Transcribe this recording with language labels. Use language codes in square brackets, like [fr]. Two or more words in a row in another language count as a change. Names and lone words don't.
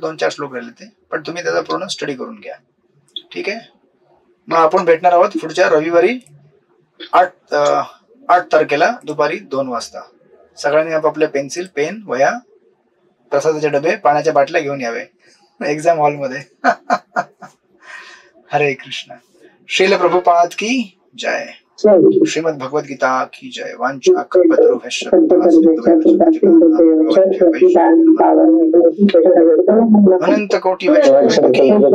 [mr] 2-4 श्लोक राहिले ते, पण तुम्ही त्याचा पूर्ण स्टडी करून घ्या. ठीक आहे. मग आपण भेटणार आहोत पुढच्या रविवारी 8 तारखेला दुपारी 2 वाजता. सगळ्यांनी आपापले पेन्सिल, पेन, वह्या, प्रसादाचे डबे, पाण्याच्या बाटल्या घेऊन यावे एक्झाम हॉलमध्ये. हरे कृष्ण. [hi] श्रील प्रभुपाद की जय. श्रीमद् भगवद गीता की जय. [sa] वांछा कल्पतरुभ्यश्च अनंत कोटि वैष्णव की